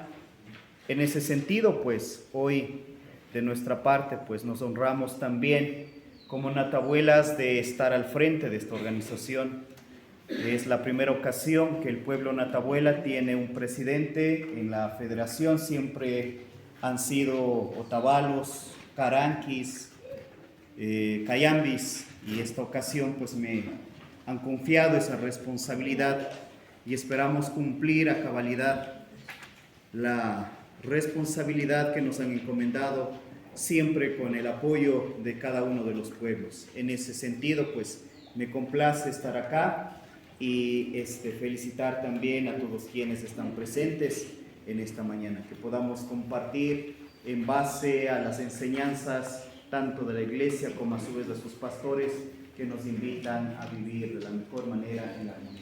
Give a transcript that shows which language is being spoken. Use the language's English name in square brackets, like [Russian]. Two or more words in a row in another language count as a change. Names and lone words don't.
[Spanish] En ese sentido, pues hoy de nuestra parte, pues nos honramos también como natabuelas de estar al frente de esta organización. Es la primera ocasión que el pueblo natabuela tiene un presidente en la federación. Siempre han sido otavalos, caranquis, cayambis, y esta ocasión pues me han confiado esa responsabilidad y esperamos cumplir a cabalidad la responsabilidad que nos han encomendado, siempre con el apoyo de cada uno de los pueblos. En ese sentido, pues me complace estar acá y felicitar también a todos quienes están presentes en esta mañana, que podamos compartir en base a las enseñanzas tanto de la Iglesia como a su vez de sus pastores, que nos invitan a vivir de la mejor manera en la comunidad.